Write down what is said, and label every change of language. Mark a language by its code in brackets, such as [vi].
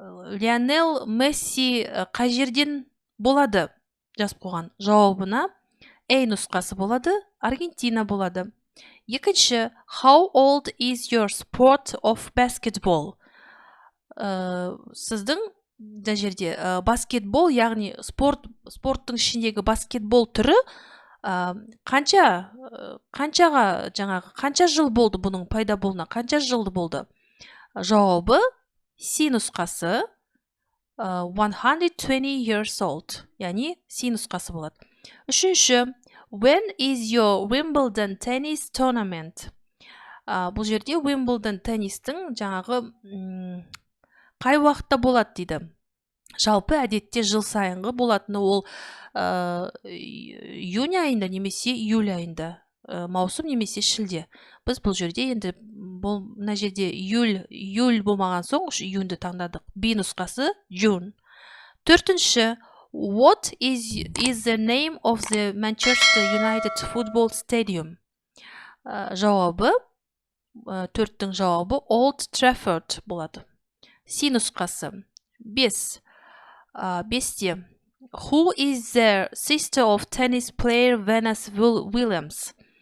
[kk] Лионел Месси қай жерден болады? Жазып қойған. Жауабына A нұсқасы болады, Аргентина болады. Екінші, [en] how old is your sport of basketball? [kk] Сіздің жерде баскетбол, яғни спорттың ішіндегі баскетбол түрі қанша жыл болды бұның пайда болуына? Қанша жыл болды? Жауабы C нұсқасы [en] 120 years old. [kk] Яғни C нұсқасы болады. Үшінші, [en] when is your Wimbledon tennis tournament? [kk] Бұл жерде Wimbledon теннистің қай уақытта болады дейді. Жалпы әдетте жыл сайынғы болатыны ол июнь айында немесе июль айында, маусым немесе шілде. Біз бұл жерде енді мына жерде июль болмаған соң июньді таңдадық. B нұсқасы [en] June. [kk] Төртінші, [en] what is the name of the Manchester United football stadium? [kk] Жауабы, төрттің жауабы Old Trafford болады. C нұсқасы. 5. Бесте. [en] Who is the sister of tennis player Venus Williams?